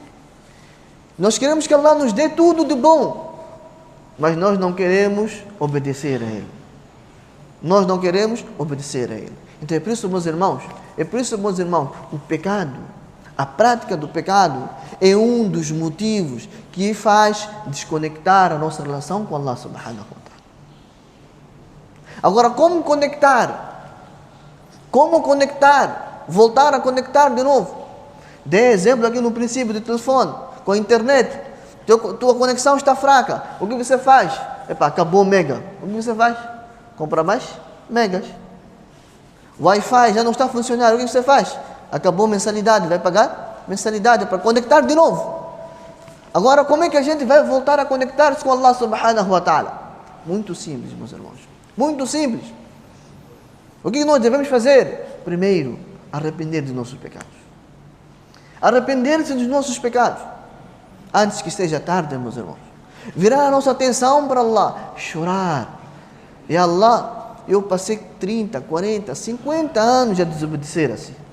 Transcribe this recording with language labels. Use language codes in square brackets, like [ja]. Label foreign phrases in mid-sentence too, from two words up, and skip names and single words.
[pt] Nós queremos que Allah nos dê tudo de bom, mas nós não queremos obedecer a Ele. Nós não queremos obedecer a Ele. Então é por isso, meus irmãos, o pecado, a prática do pecado é um dos motivos que faz desconectar a nossa relação com [ar] الله سبحانه وتعالى. [pt] Agora, como conectar? Como conectar? Voltar a conectar de novo. Dê exemplo aqui no princípio do telefone, com a internet. Tua conexão está fraca. O que você faz? Acabou o mega. O que você faz? Compra mais megas. Wi-Fi já não está funcionando. O que você faz? Acabou a mensalidade. Vai pagar mensalidade para conectar de novo. Agora, como é que a gente vai voltar a conectar-se com [ar] الله سبحانه وتعالى? [pt] Muito simples, meus irmãos. Muito simples. O que nós devemos fazer? Primeiro, arrepender dos nossos pecados. Arrepender-se dos nossos pecados. Antes que seja tarde, meus irmãos. Virar a nossa atenção para Allah, chorar. E Allah, eu passei 30, 40, 50 anos a desobedecer assim.